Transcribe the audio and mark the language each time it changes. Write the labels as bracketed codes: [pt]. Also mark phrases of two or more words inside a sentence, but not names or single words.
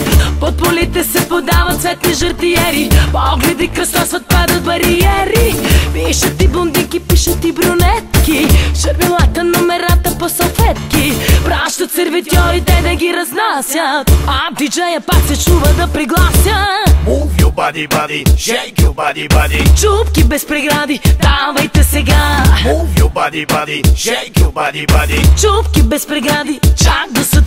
[bg] Под полите се подават цветни жартиери, погледи кръстосват, падат бариери. Пишат и блондинки, пишат и брюнетки, шармилата номерата по салфетки. Пращат сервитьорите да ги разнасят, а диджея пак се чува да приглася. [en] Move your body, body, shake your body, body. [bg] Чупки без прегради, давайте сега. [en] Move your body, body, shake your body, body. [bg] Чупки без прегради, чак до